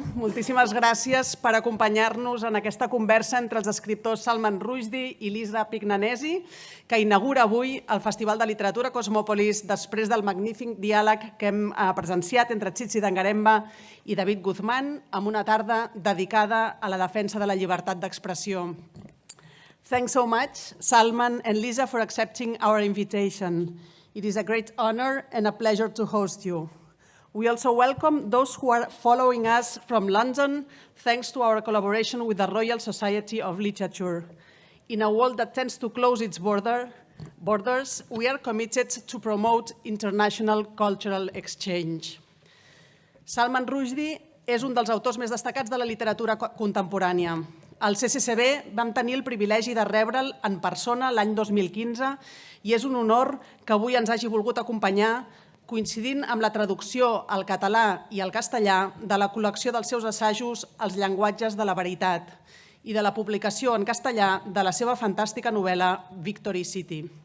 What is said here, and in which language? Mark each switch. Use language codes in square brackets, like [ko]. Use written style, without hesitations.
[ca] Moltíssimes gràcies per acompanyar-nos en aquesta conversa entre els escriptors Salman Rushdie i Lisa Appignanesi, que inaugura avui el Festival de Literatura Kosmopolis després del magnífic diàleg que hem presenciat entre Tsitsi Dangaremba i David Guzmán, amb una tarda dedicada a la defensa de la llibertat d'expressió. [en] Thanks so much, Salman and Lisa, for accepting our invitation. It is a great honor and a pleasure to host you. We also welcome those who are following us from London, thanks to our collaboration with the Royal Society of Literature. In a world that tends to close its borders, we are committed to promote international cultural exchange. [ca] Salman Rushdie és un dels autors més destacats de la literatura contemporània. Al CCCB vam tenir el privilegi de rebre'l en persona l'any 2015 i és un honor que avui ens hagi volgut acompanyar coincidint amb la traducció al català i al castellà de la col·lecció dels seus assajos Els llenguatges de la veritat i de la publicació en castellà de la seva fantàstica novel·la Victory City.